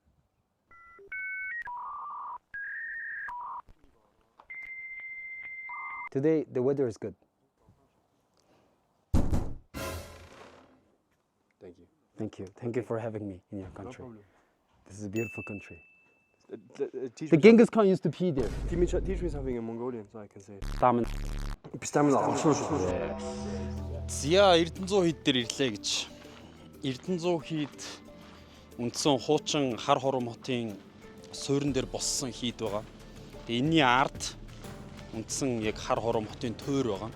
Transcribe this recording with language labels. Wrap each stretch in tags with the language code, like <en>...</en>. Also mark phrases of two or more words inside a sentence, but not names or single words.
<en>Today the weather is good. Thank you. Thank you. Thank you for having me in your No country. problem. This is a beautiful country. Teach The me Genghis Khan used to pee there. teach me something in Mongolian so I can say it. Тамин.</en> <mn>Зя Эрдэнэзуу хід дээр ирлээ гэж. Эрдэнэзуу хід үндсэн хуучин хар хором хотын суурин дээр боссон хід байгаа. Тэгээ энэний ард үндсэн яг хар хором хотын тойр байгаа.</mn>